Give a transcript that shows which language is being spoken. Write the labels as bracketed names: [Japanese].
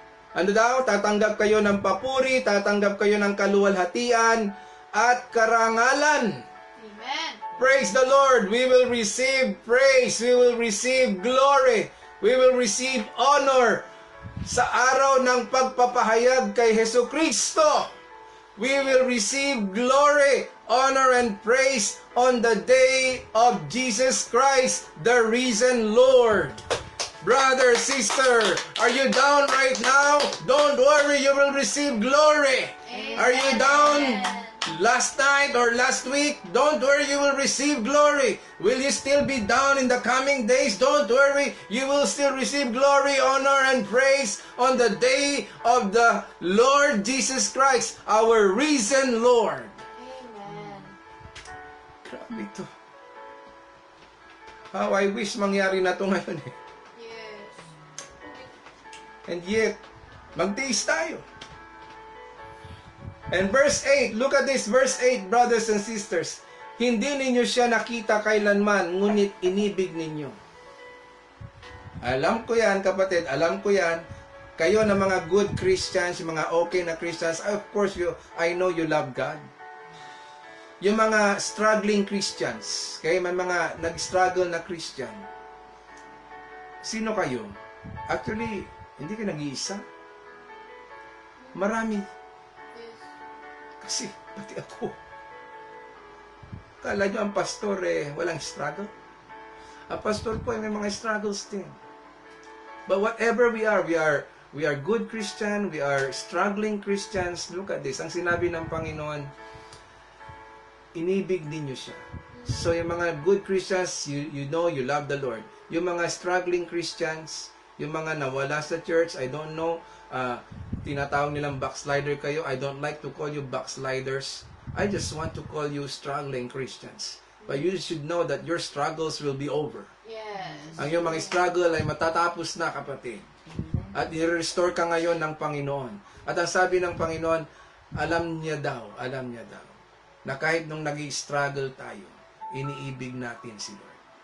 [Filipino] Ano daw? Tatanggap kayo ng papuri, tatanggap kayo ng kaluwalhatian, at karangalan. [English] Amen. Praise the Lord. We will receive praise. We will receive glory. We will receive honor [Filipino] sa araw ng pagpapahayag kay Hesus Kristo. [English] We will receive glory, honor, and praise on the day of Jesus Christ, the risen Lord. Brother, sister, are you down right now? Don't worry, you will receive glory. Amen. Are you down last night or last week? Don't worry, you will receive glory. Will you still be down in the coming days? Don't worry, you will still receive glory, honor, and praise on the day of the Lord Jesus Christ, our risen Lord. Amen. [Filipino] Grabe ito. [English] How I wish [Filipino] mangyari na ito ngayon eh. [English] Yes. [Filipino] And yet, magtiis tayo. [English] And verse 8, look at this, verse 8, brothers and sisters. [Filipino] Hindi ninyo siya nakita kailanman, ngunit inibig ninyo. Alam ko yan, kapatid, alam ko yan. Kayo na mga good Christians, mga okay na Christians, [English] of course, I know you love God. [Filipino] Yung mga struggling Christians, kaya may mga nag-struggle na Christian, sino kayo? Actually, hindi kayo nag-iisa. Marami. Kasi, pati ako. Kala nyo ang pastor walang struggle? Ang pastor po may mga struggles din. [English] But whatever we are good Christian, we are struggling Christians. Look at this. [Filipino] Ang sinabi ng Panginoon, inibig ninyo siya. [English] So yung mga good Christians, you know, you love the Lord. Yung mga struggling Christians, yung mga nawala sa church, I don't know, [Filipino] tinatawag nilang backslider kayo. [English] I don't like to call you backsliders. I just want to call you struggling Christians. But you should know that your struggles will be over. Yes. [Filipino] Ang iyong mga struggle ay matatapos na, kapatid. At i-restore ka ngayon ng Panginoon. At ang sabi ng Panginoon, alam niya daw, na kahit nung nag-i-struggle tayo, iniibig natin si Lord.